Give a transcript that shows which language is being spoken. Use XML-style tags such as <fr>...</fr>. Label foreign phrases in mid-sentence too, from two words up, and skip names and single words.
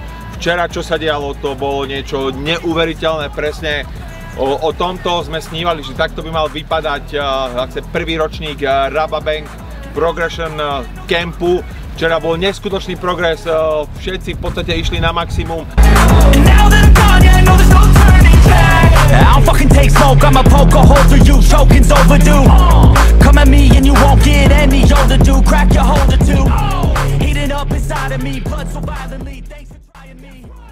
<sk>Včera čo sa dialo, to bolo niečo neuveriteľné, presne o tomto sme snívali, že takto by mal vypadať prvý ročník Rababank Progression Campu. Včera bol neskutočný progres, všetci v podstate išli na maximum.</sk> <en>I don't fucking take smoke, I'ma poke a hole through you, choking's overdue. Come at me and you won't get any older, dude, crack your holder too. Heating up inside of me, blood so violently, thanks for trying me.</en>